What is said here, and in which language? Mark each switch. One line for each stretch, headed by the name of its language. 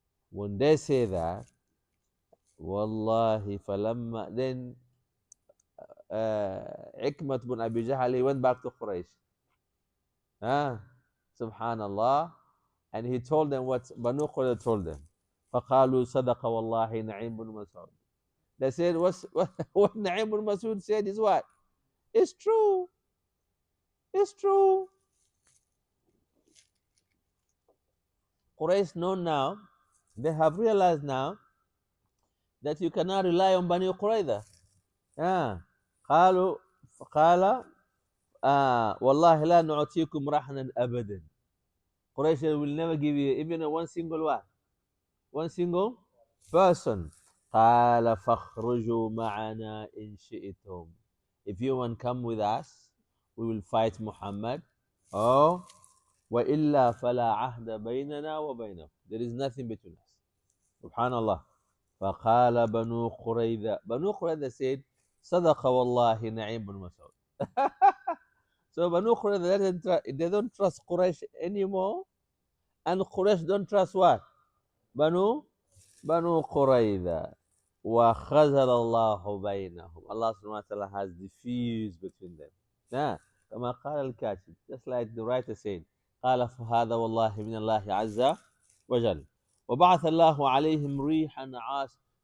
English: When they say that,
Arabic: wallahi falamma,
English: then Ikmat bin Abi Jahl, he went back to Quraysh. Subhanallah. And he told them what Banu Qurayza told them.
Arabic: فقالوا صدق والله نعيم بن مسعود.
English: They said what Na'im bin Masud said is what? It's true. It's true. Quraysh know now, they have realized now that you cannot rely on Bani Qurayza.
Arabic: قالوا قال والله لا نعطيكم رحنا أبدا.
English: Quraysh will never give you even one single one. One single person.
Arabic: قال فاخرجوا معنا إن شئتم.
English: If you want to come with us, we will fight Muhammad.
Arabic: Oh, وإلا فلا عهد بيننا وبينه.
English: There is nothing between us.
Arabic: Subhanallah. فقال بنو قريظة.
English: Banu Qurayza said,
Arabic: صدق والله نعيم بن مسعود.
English: So Banu Qurayza, they don't trust Quraysh anymore. And Quraysh don't trust what?
Arabic: Banu Qurayza. وخزل الله بينهم.
English: Allah subhanahu wa ta'ala has diffused between them.
Arabic: Nah, كما قال الكاتب,
English: just like the writer said,
Arabic: قال فهذا والله من الله عز وجل وبعث الله عليهم ريحا عاص.